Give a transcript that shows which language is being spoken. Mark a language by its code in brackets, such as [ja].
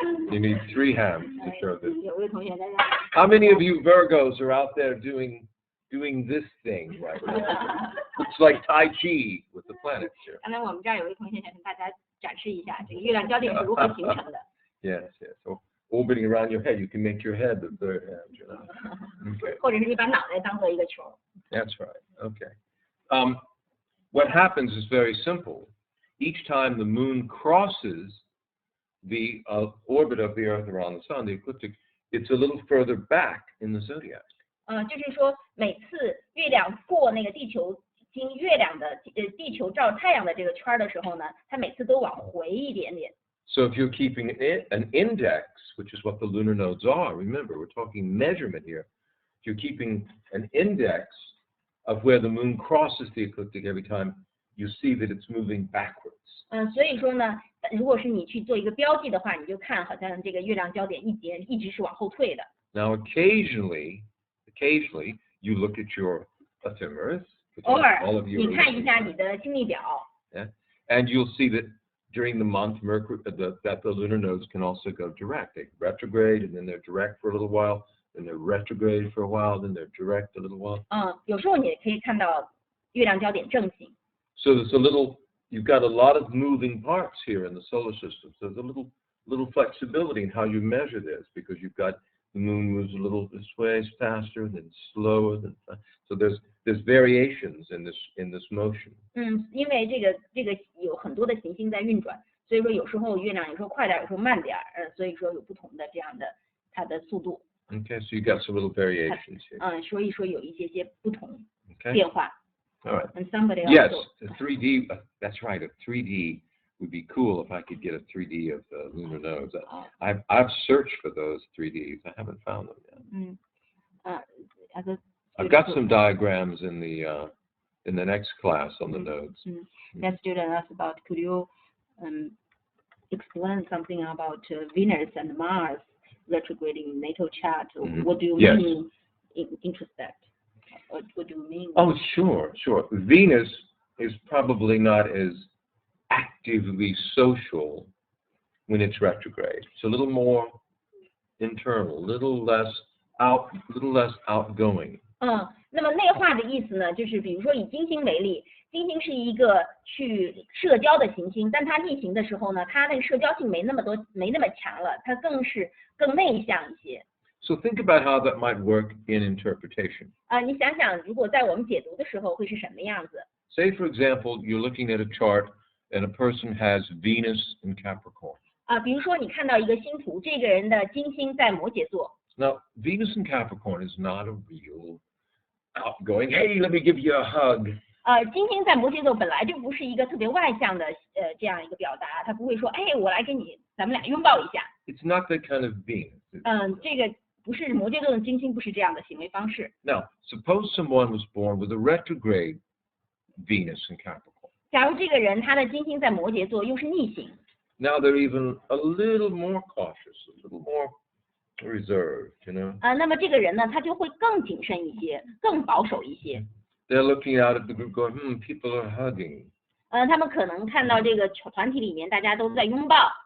[en] You need 3 hands to show this. [zh] 有位同学在这。 [en] How many of you Virgos are out there doing this thing right now? It's like Tai Chi with the planets here. [zh] 刚才我们这儿有位同学想跟大家展示一下这个月亮焦点是如何形成的。 [en] Yes. So orbiting around your head, you can make your head the third hand, you know. Okay. [zh] 或者是你把脑袋当做一个球。 [en] That's right. Okay. What happens is very simple. Each time the moon crosses the orbit of the Earth around the sun, the ecliptic, it's a little further back in the zodiac. [zh] 就是说每次月亮过那个地球经月亮的地球照太阳的这个圈的时候呢，它每次都往回一点点。 [en] So if you're keeping an index, which is what the lunar nodes are, remember we're talking measurement here. If you're keeping an index of where the moon crosses the ecliptic every time, you see that it's moving backwards. [zh] 所以说呢，如果是你去做一个标记的话，你就看好像这个月亮焦点一直是往后退的。 [en] Now occasionally you look at your ephemeris, [zh] 偶尔你看一下你的星历表。 [en] Yeah, and you'll see that during the month, that the lunar nodes can also go direct. They retrograde, and then they're direct for a little while, then they're retrograde for a while, then they're direct a little while. [zh] 有时候你也可以看到月亮焦点正行。 [en] So you've got a lot of moving parts here in the solar system. So there's a little flexibility in how you measure this, because you've got the moon moves a little this way faster, and then slower, so there's variations in this motion. [zh] 因为这个有很多的行星在运转，所以说有时候月亮有时候快点，有时候慢点，所以说有不同的这样的它的速度。 [en] Okay, so you got some little variations here. [zh] 所以说有一些不同 [en] Okay. [zh] 变化。 [en] All right. And somebody Yes, also. a 3D. That's right. A 3D would be cool if I could get a 3D of the lunar nodes. I've searched for those 3Ds. I haven't found them yet. I've got some diagrams in the next class on the nodes. That student asked about, could you explain something about Venus and Mars retrograding natal chart? What do you mean introspect? What do you mean? Oh, sure. Venus is probably not as actively social when it's retrograde. It's a little more internal, little less outgoing. [zh] 那么内化的意思呢，就是比如说以金星为例，金星是一个去社交的行星，但它逆行的时候呢，它那个社交性没那么强了，它更内向一些。 [en] So think about how that might work in interpretation. [zh] 你想想，如果在我们解读的时候会是什么样子？ [en] Say, for example, you're looking at a chart and a person has Venus in Capricorn. [zh] 比如说你看到一个星图，这个人的金星在摩羯座。 [en] Now, Venus in Capricorn is not a real outgoing, hey, let me give you a hug. [zh] 金星在摩羯座本来就不是一个特别外向的这样一个表达，他不会说，哎，我来跟你，咱们俩拥抱一下。 [en] It's not that kind of Venus. [zh] 这个不是摩羯座的金星，不是这样的行为方式。 [en] Now, suppose someone was born with a retrograde Venus in Capricorn. [zh] 假如这个人他的金星在摩羯座又是逆行。 [en] Now they're even a little more cautious, a little more reserved, you know. [zh] 那么这个人呢，他就会更谨慎一些，更保守一些。 [en] They're looking out at the group, going, people are hugging. [zh] 他们可能看到这个团体里面大家都在拥抱。